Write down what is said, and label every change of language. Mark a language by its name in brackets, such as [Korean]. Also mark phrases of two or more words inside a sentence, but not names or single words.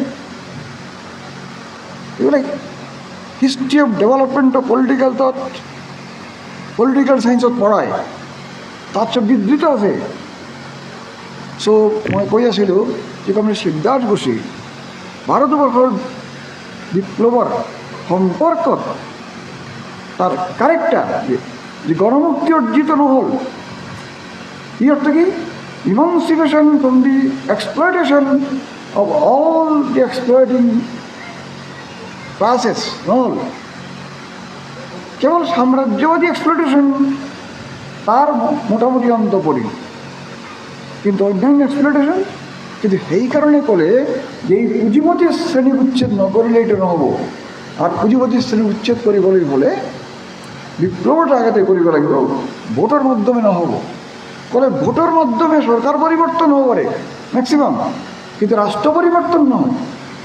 [Assamese] এইবিলাক [English] history of development of political thought, [Assamese] পলিটিকেল চায়েন্সত পঢ়ায়, তাত চব বিধৃত আছে। চ' মই কৈ আছিলোঁ যে কমৰেড সিদ্ধাৰ্থ ঘোষে ভাৰতবৰ্ষৰ বিপ্লৱৰ সম্পৰ্কত তার ক্যারেক্টার, যে গণমুক্তি অর্জিত নহল, ই অর্থ কি [English] emancipation from the exploitation of all the exploiting classes [Assamese] নহল, কেবল সাম্রাজ্যবাদী এক্সপ্লয়টেশন তার মোটামুটি অন্ত পড়ি, কিন্তু অন্যান্য এক্সপ্লয়টেশন। কিন্তু সেই কারণে কলে যে এই পুঁজিপতি শ্রেণী উচ্ছেদ নকরিলে এটা নহব। আর পুঁজিপতি শ্রেণী উচ্ছেদ কৰিবলৈ হলে বিপ্লৱটা আগতে কৰিব লাগিব, ভোটৰ মাধ্যমে নহ'ব। ক'লে ভোটৰ মাধ্যমে চৰকাৰ পৰিৱৰ্তন হ'ব পাৰে মেক্সিমাম, কিন্তু ৰাষ্ট্ৰ পৰিৱৰ্তন নহয়।